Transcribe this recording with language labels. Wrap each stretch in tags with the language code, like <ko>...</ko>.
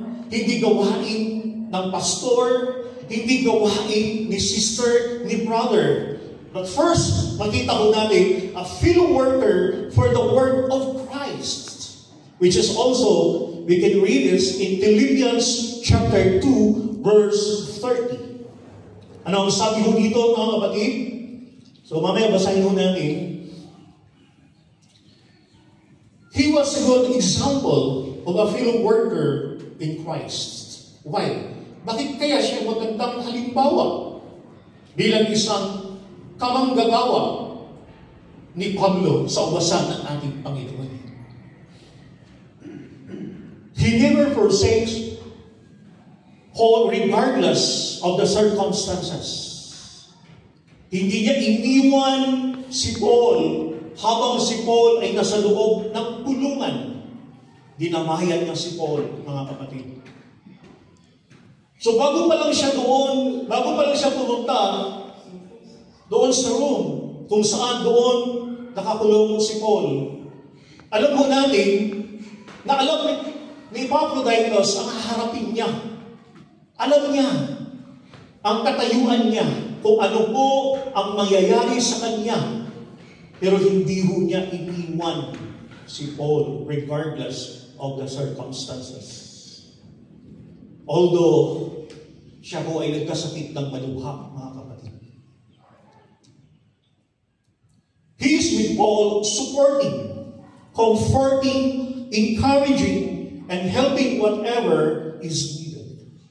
<tl>Hindi gawain ng pastor. Hindi gawain ni sister, ni brother.</tl> <en>But first,</en> <tl>makita ko natin</tl> <en>a fellow worker for the work of Christ. Which is also, we can read this in Philippians chapter 2, verse 30.</en> <tl>Ano ang sabi ko dito, mga kapatid? So mamaya basahin ko natin.</tl> <en>He was a good example of a fellow worker in Christ. Why?</en> <tl>Bakit kaya siya magandang halimbawa bilang isang kamanggagawa ni Pablo sa ubasan ng ating Panginoon?</tl> <en>He never forsakes Paul regardless of the circumstances.</en> <tl>Hindi niya iniwan si Paul habang si Paul ay nasa loob ng kulungan. Dinamayan niya si Paul, mga kapatid. So bago pa lang siya pumunta doon sa room, kung saan doon nakakulong si Paul, alam mo natin na alam ni Epaphroditus ang haharapin niya. Alam niya ang katayuan niya kung ano po ang mangyayari sa kanya. Pero hindi ho niya iniwan si Paul</tl> <en>regardless of the circumstances.</en> <tl>Although siya po ay nagkasakit ng malubha, mga kapatid.</tl> <en>He is with Paul supporting, comforting, encouraging, and helping whatever is needed.</en>